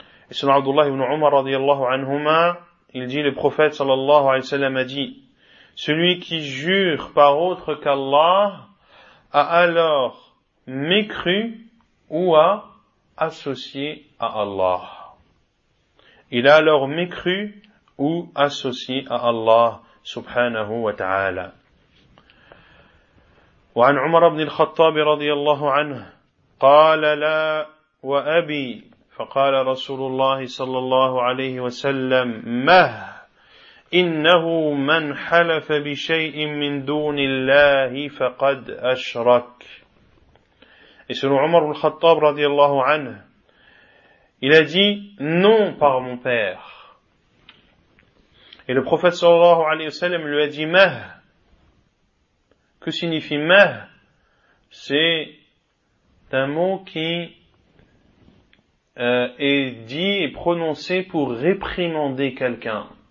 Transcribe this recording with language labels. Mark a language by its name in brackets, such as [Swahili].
[Arabic] اسمع عبد الله بن عمر رضي الله عنهما الجيل بخفات صلى الله عليه وسلم دي [French] celui qui jure par autre qu'Allah a alors mécru ou a associé à Allah. Il a alors mécru ou associé à Allah subhanahu wa ta'ala. [Arabic] وعن عمر بن الخطاب رضي الله عنه قال لا وأبي فقال رسول الله صلى الله عليه وسلم مه إنه من حلف بشيء من دون الله فقد أشرك. [French] Et selon Omar al-Khattab, radiyallahu anhu, il a dit « Non par mon père ». Et le prophète sallallahu alayhi wa sallam lui a dit « Mah ». Que signifie « Mah » C'est un mot qui est dit et prononcé pour réprimander quelqu'un.